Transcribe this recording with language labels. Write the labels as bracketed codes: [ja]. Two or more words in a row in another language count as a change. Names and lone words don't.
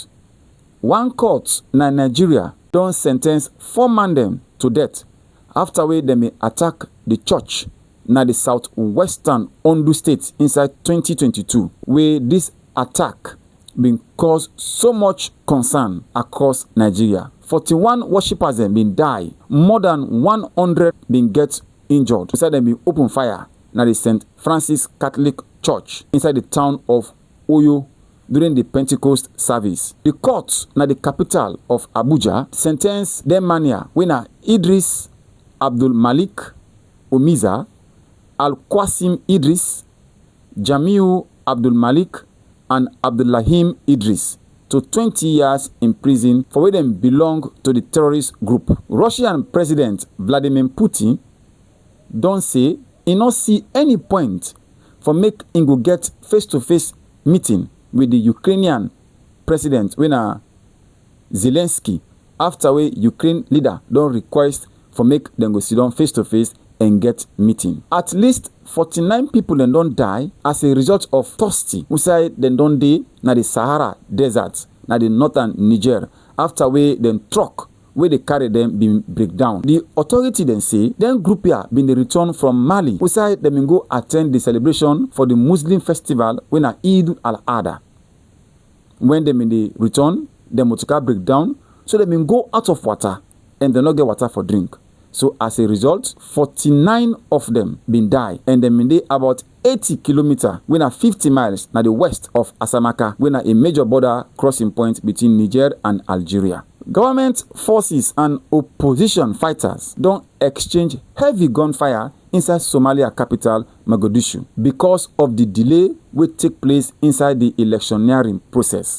[pcm] One court in Nigeria don't sentence 4 men them to death after where they may attack the church na the southwestern Ondo state inside 2022, where this attack been caused so much concern across Nigeria. 41 worshippers them been die, more than 100 been get injured. Inside them been open fire na the St. Francis Catholic Church inside the town of Oyo during the Pentecost service. The court na the capital of Abuja sentenced dem mania wey na Idris Abdul Malik Omiza, Al-Qasim Idris, Jamiu Abdul Malik, and Abdullahim Idris to 20 years in prison for where dem belong to the terrorist group. Russian President Vladimir Putin don say e no see any point for make im go get face-to-face meeting with the Ukrainian president wey na Zelensky after wey Ukraine leader don request for make dem go sit down face-to-face and get meeting. At least 49 people dem don die as a result of thirsty inside dem don dey na the Sahara Desert na the northern Niger after wey dem truck wey dey carry dem bin break down. The authority dem say dem group here bin dey return from Mali inside dem bin go attend the celebration for the Muslim festival wey na Eid al-Adha. When dem bin dey return, dem motorcar break down, so dem bin go out of water and dem no get water for drink. So as a result, 49 of them bin die and dem bin dey about 80 kilometers wey na 50 miles na the west of Asamaka wey na a major border crossing point between Niger and Algeria. Government forces and opposition fighters don exchange heavy gunfire inside Somalia capital Mogadishu because of the delay wey take place inside the electioneering process.